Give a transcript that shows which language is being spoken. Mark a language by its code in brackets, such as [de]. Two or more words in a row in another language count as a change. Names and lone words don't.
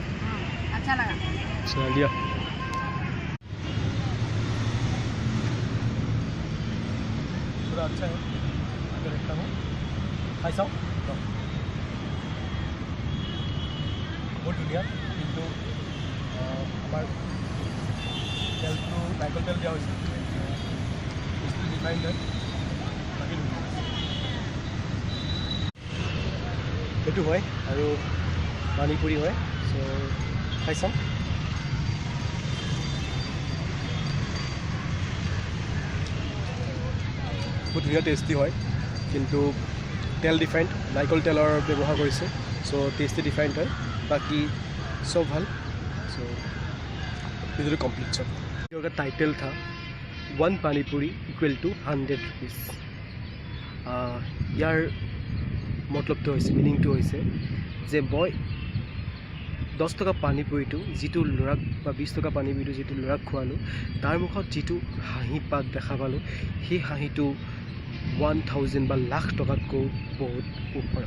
[hi] अच्छा लगा। चल लिया। पूरा अच्छा है, आगे देखता हूँ। ऐसा बहुत धुनिया, [as] কিন্তু আমার তেলটো নাৰিকল তেল দিয়া হৈছে, ৰিফাইণ্ড হয়, বাকী ধুনীয়া। এইটো হয়, আৰু পানীপুৰি হয়। চ' খাই চাম। বহুত ধুনীয়া টেষ্টি হয়, কিন্তু তেল ডিফাইণ্ড, নাৰিকল তেলৰ ব্যৱহাৰ কৰিছে। চ' টেষ্টি ডিফাইণ্ড হয়, বাকী চব ভাল। চ' ভিডিঅ'টো কমপ্লিট চব। [hi] ভিডিঅ' का टाइटल था 1 पानीपुरी [en] equal to 100 rupees. [as] ইয়াৰ মতলবটো হৈছে, মিনিংটো হৈছে যে মই 10 টকা পানীপুৰিটো যিটো ল'ৰাক, বা 20 টকা পানীপুৰিটো যিটো ল'ৰাক খোৱালোঁ, তাৰ মুখত যিটো হাঁহি পাত দেখা পালোঁ, সেই হাঁহিটো 1000 বা লাখ টকাতকৈ বহুত ওপৰত।